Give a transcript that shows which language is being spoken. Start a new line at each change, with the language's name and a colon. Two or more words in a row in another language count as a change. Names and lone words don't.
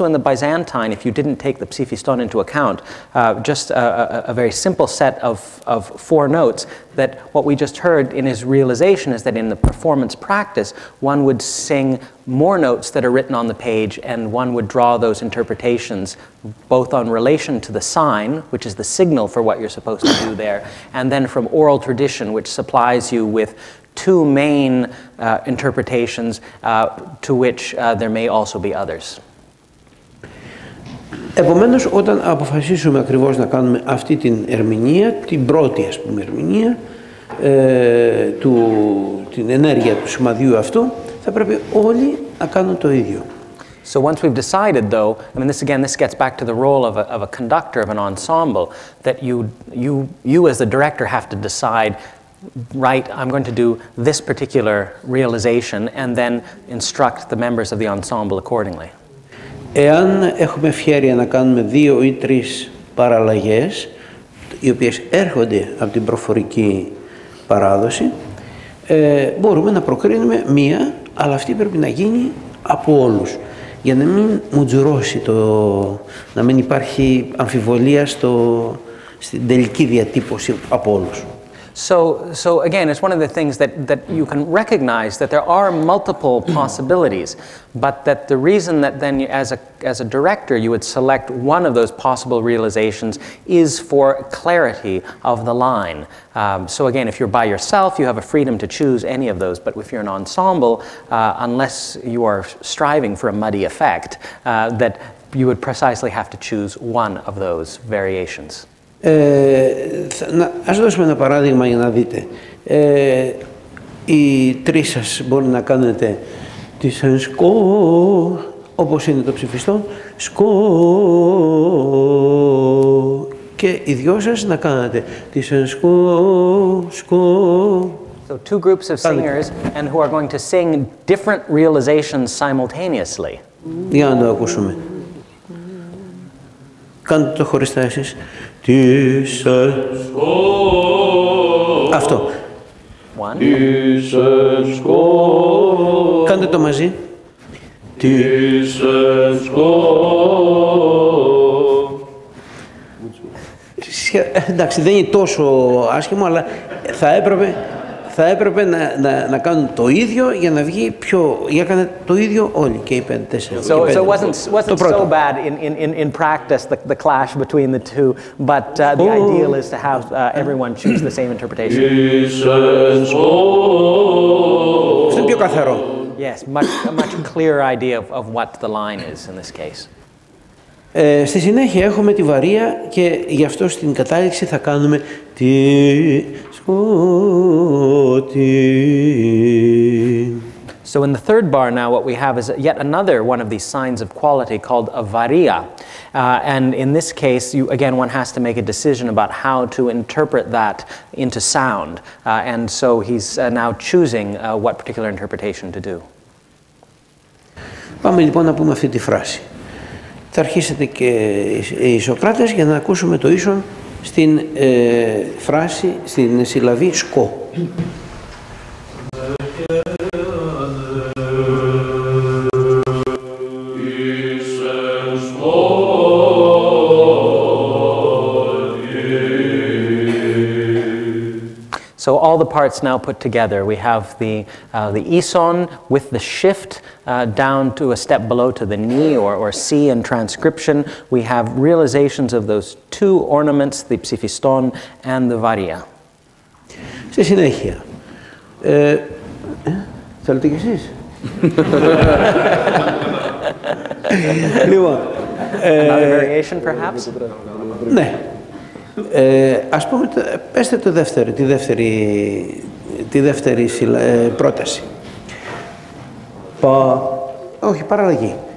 English: in the Byzantine, if you didn't take the psifiston into account, just a very simple set of four notes, that what we just heard in his realization is that in the performance practice, one would sing more notes that are written on the page, and one would draw those interpretations both on relation to the sign, which is the signal for what you're supposed to do there, and then from oral tradition, which supplies you with two main interpretations, to which there may also be others.
Greek: Επομένως, όταν αποφασίσουμε ακριβώς να κάνουμε αυτή την ερμηνεία, την πρώτη ας πούμε ερμηνεία, την ενέργεια του σημαδιού αυτού, θα πρέπει όλοι να κάνουν το ίδιο.
English: So once we've decided, though, I mean, this gets back to the role of a conductor of an ensemble, that you as the director have to decide, right, I'm going to do this particular realization, and then instruct the members of the ensemble accordingly.
Greek: Εάν έχουμε ευχέρεια να κάνουμε δύο ή τρεις παραλλαγές, οι οποίες έρχονται από την προφορική παράδοση, μπορούμε να προκρίνουμε μία, αλλά αυτή πρέπει να γίνει από όλους, για να μην μουτζουρώσει, να μην υπάρχει αμφιβολία στην τελική διατύπωση από όλους.
English: So again, it's one of the things that you can recognize that there are multiple possibilities, but that the reason that then as a director you would select one of those possible realizations is for clarity of the line. So again, if you're by yourself, you have a freedom to choose any of those, but if you're an ensemble, unless you are striving for a muddy effect, that you would precisely have to choose one of those variations.
Greek: Ας δώσουμε ένα παράδειγμα για να δείτε. Οι τρεις σας μπορεί να κάνετε Της σκο, όπως είναι το ψηφιστό, σκο. Και οι δυο σας να κάνετε της σκο, σκο.
English: So two groups of singers and who are going to sing different realizations simultaneously.
Greek: Για να το ακούσουμε. Κάντε το χωριστά εσείς. Της σκο. Αυτό.
English: One.
Greek: Της σκο. Κάντε το μαζί. Της σκο. Εντάξει, δεν είναι τόσο άσχημο, αλλά θα έπρεπε να κάνουν το ίδιο για να βγει πιο... Για να κάνουν το ίδιο όλοι και οι τέσσερις.
English: So it wasn't so bad in practice, the clash between the two, but the ideal is to have everyone choose the same interpretation.
Greek: Αυτό είναι πιο καθαρό.
English: Yes, a much clearer idea of what the line is in this case.
Greek: Στη συνέχεια έχουμε τη βαρία και γι' αυτό στην κατάληξη θα κάνουμε τη σκότη.
English: So in the third bar now what we have is yet another one of these signs of quality called a varia. And in this case, one has to make a decision about how to interpret that into sound. And so he's now choosing what particular interpretation to do.
Greek: Πάμε λοιπόν να πούμε αυτή τη φράση. Θα αρχίσετε και οι Σοκράτες για να ακούσουμε το ίσον στην φράση, στην συλλαβή σκο.
English: So all the parts now put together. We have the ison with the shift down to a step below to the ni or C in transcription. We have realizations of those two ornaments, the ψηφιστόν and the varia.
Greek: Στη συνέχεια. Θέλετε κι εσείς? Λοιπόν.
English: Another variation perhaps?
Greek: Ναι. Ας πούμε, πέστε το δεύτερο, τη δεύτερη πρόταση. Όχι, παραλλαγή.